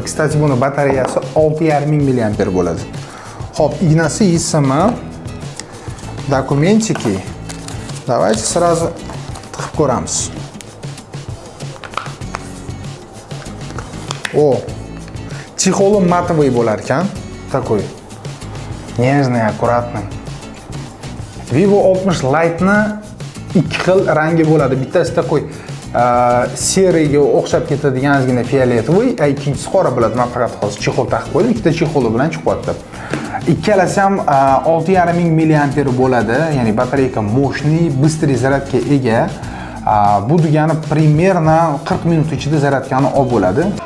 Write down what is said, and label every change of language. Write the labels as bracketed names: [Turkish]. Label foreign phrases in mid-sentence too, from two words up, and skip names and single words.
[Uzbek] Kstati, buni batareyasi 6500 mAh bo'ladi. Xo'p, ignasi yesimi, dokumentiki. [Russian] Давайте сразу [Uzbek] tiqib ko'ramiz. Chexoli матовый bo'lar ekan. [Russian] Такой нежный, аккуратный. [Uzbek] Vivo 60 Lite'ni ikki xil rangi bo'ladi. Bittasi такой seriyga o'xshab ketadigan ozgina fioletovoy, ikkinchisi qora bo'ladi. Men faqat hozir chexol taqib qo'ydim. Ikkita chexoli bilan chiqyapti. Ikkalasi ham 6500 mAh bo'ladi. Ya'ni batareyka moshniy, быстрый zaryadga ega. Bu degani примерно 40 minut ichida zaryadkani olib bo'ladi.